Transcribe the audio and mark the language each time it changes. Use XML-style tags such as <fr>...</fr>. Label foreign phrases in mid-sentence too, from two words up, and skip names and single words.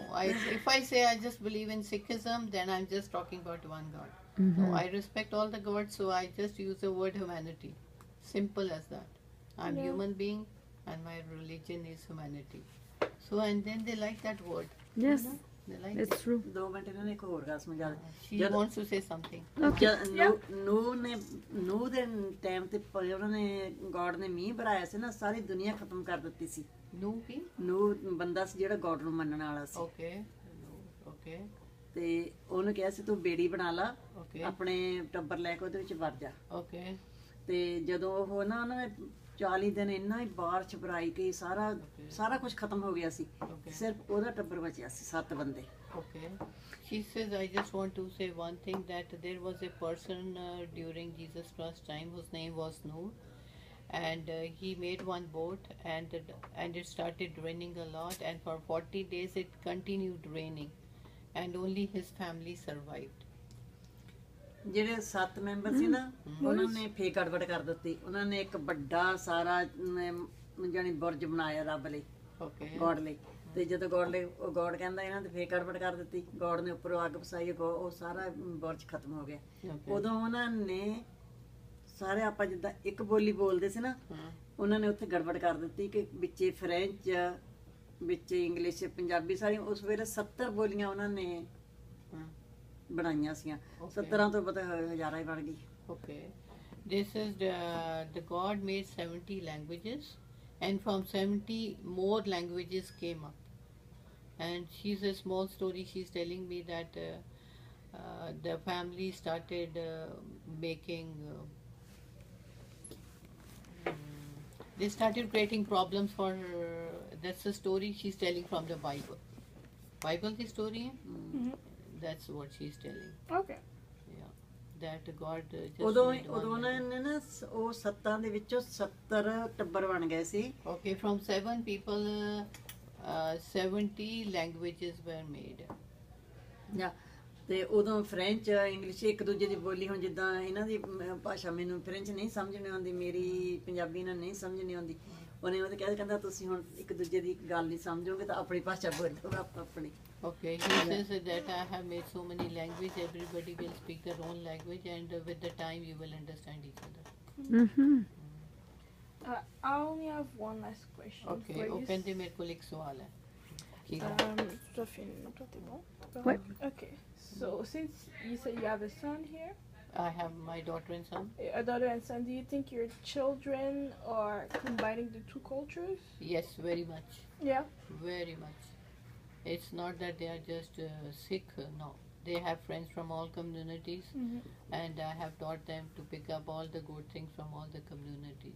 <en>If I say I just believe in Sikhism, then I'm just talking about one God. No, I respect all the gods, so I just use the word humanity. Simple as that. I'm Yeah. human being. and my religion is humanity. So, and then they like that word. Yes, They like it's it. true.</en> <pa>2 ਮਿੰਟ ਇਹਨਾਂ ਨੇ ਇੱਕ ਹੋਰ ਗੱਲ ਸਮਝਾ</pa> <en>She</en> <pa>ਜਦ-</pa> <en>wants to say something.</en> <pa>ਨੂਹ ਦੇ ਟਾਈਮ ਤੇ ਉਹਨਾਂ ਨੇ ਗੋਡ ਨੇ ਮੀਂਹ ਬਰਾਇਆ ਸੀ ਨਾ, ਸਾਰੀ ਦੁਨੀਆ ਖਤਮ ਕਰ ਦਿੱਤੀ ਸੀ।</pa> <en>No, he?</en> <pa>ਨੂਹ ਬੰਦਾ ਸੀ ਜਿਹੜਾ ਗੋਡ ਨੂੰ ਮੰਨਣ ਵਾਲਾ ਸੀ,</pa> <en>Okay. No. Okay.</en> <pa>ਤੇ ਉਹਨੂੰ ਕਿਹਾ ਸੀ ਤੂੰ ਬੇੜੀ ਬਣਾ ਲਾ,</pa> <en>Okay.</en> <pa>ਆਪਣੇ ਟੱਬਰ ਲੈ ਕੇ ਉਹਦੇ ਵਿੱਚ ਵੜ ਜਾ।</pa> <en>Okay.</en> <pa>ਤੇ ਜਦੋਂ ਉਹ ਨਾ ਉਹਨਾਂ ਨੇ 40 ਦਿਨ ਇੰਨਾ ਹੀ ਬਾਰਿਸ਼ ਬਰਾਈ ਕਿ ਸਾਰਾ ਕੁਝ ਖਤਮ ਹੋ ਗਿਆ ਸੀ,</pa> <en>Okay.</en> <pa>ਸਿਰਫ ਉਹਦਾ ਟੱਬਰ ਬਚਿਆ ਸੀ, 7 ਬੰਦੇ।</pa> <en>Okay. She says, I just want to say one thing, that there was a person during Jesus Christ's time whose name was Noor, and he made one boat, and it started raining a lot, and for 40 days it continued raining, and only his family survived.</en> <pa>ਜਿਹੜੇ 7 ਮੈਂਬਰ ਸੀ ਨਾ, ਉਹਨਾਂ ਨੇ ਫੇਰ ਗੜਬੜ ਕਰ ਦਿੱਤੀ। ਉਹਨਾਂ ਨੇ ਇੱਕ ਵੱਡਾ ਸਾਰਾ ਜਾਨੀ ਬੁਰਜ ਬਣਾਇਆ ਰੱਬ ਲਈ,</pa> <en>Okay.</en> <pa>ਗੋਡ ਲਈ। ਤੇ ਜਦੋਂ ਗੋਡ ਕਹਿੰਦਾ ਇਹਨਾਂ ਤੇ ਫੇਰ ਗੜਬੜ ਕਰ ਦਿੱਤੀ, ਗੋਡ ਨੇ ਉੱਪਰੋਂ ਅੱਗ ਵਸਾਈ, ਉਹ ਸਾਰਾ ਬੁਰਜ ਖਤਮ ਹੋ ਗਿਆ।</pa> <en>Okay.</en> <pa>ਉਦੋਂ ਉਹਨਾਂ ਨੇ ਸਾਰੇ ਆਪਾਂ ਜਿੱਦਾਂ ਇੱਕ ਬੋਲੀ ਬੋਲਦੇ ਸੀ ਨਾ, ਉਹਨਾਂ ਨੇ ਉੱਥੇ ਗੜਬੜ ਕਰ ਦਿੱਤੀ ਕਿ ਵਿੱਚੇ ਫ੍ਰੈਂਚ, ਵਿੱਚੇ ਇੰਗਲਿਸ਼, ਪੰਜਾਬੀ, ਸਾਰੀਆਂ ਉਸ ਵੇਲੇ 70 ਬੋਲੀਆਂ ਉਹਨਾਂ ਨੇ ਬਣਾਈਆਂ ਸੀਆਂ। 70 ਤੋਂ ਪਤਾ ਹਜ਼ਾਰਾਂ ਹੀ ਬਣ ਗਈ।</pa> <en>Okay. This is the God made 70 languages, and from 70 more languages came up. And she's a small story. She's telling me that the family started making. They started creating problems for. That's the story she's telling from the Bible. Bible the story. That's what she's telling. Okay. Yeah, that God just.</en> <pa>ਉਦੋਂ</pa> <en>made one</en> <pa>ਉਹਨਾਂ</pa> <en>language.</en> <pa>ਨੇ ਨਾ ਉਹ 7 ਦੇ ਵਿੱਚੋਂ 70 ਟੱਬਰ ਬਣ ਗਏ ਸੀ।</pa> <en>Okay, from 7 people, 70 languages were made.</en> <pa>ਜਾਂ ਤੇ ਉਦੋਂ ਫ੍ਰੈਂਚ, ਇੰਗਲਿਸ਼, ਇੱਕ ਦੂਜੇ ਦੀ ਬੋਲੀ, ਹੁਣ ਜਿੱਦਾਂ ਇਹਨਾਂ ਦੀ ਭਾਸ਼ਾ ਮੈਨੂੰ ਫ੍ਰੈਂਚ ਨਹੀਂ ਸਮਝਣੀ ਆਉਂਦੀ, ਮੇਰੀ ਪੰਜਾਬੀ ਨਾਲ ਨਹੀਂ ਸਮਝਣੀ ਆਉਂਦੀ। ਉਹਨੇ ਉਹ ਤਾਂ ਕਹਿੰਦਾ ਤੁਸੀਂ ਹੁਣ ਇੱਕ ਦੂਜੇ ਦੀ ਗੱਲ ਨਹੀਂ ਸਮਝੋਗੇ ਤਾਂ ਆਪਣੀ ਭਾਸ਼ਾ ਬੋਲੋ ਆਪਣੀ।</pa> <en>Okay, he says that I have made so many languages, everybody will speak their own language, and with the time you will understand each other. Mm-hmm. I only have one last question Okay, for you. open the</en> <hi>मेरे को एक सवाल है. ठीक है.</hi> <fr>Toi, toi, t'es bon? Ouais.</fr> <en>Okay. So, since you said you have a son here, I have my daughter and son. a daughter and son, do you think your children are combining the two cultures? Yes, very much, Yeah. very much. It's not that they are just Sikh. No, they have friends from all communities, and I have taught them to pick up all the good things from all the communities.</en>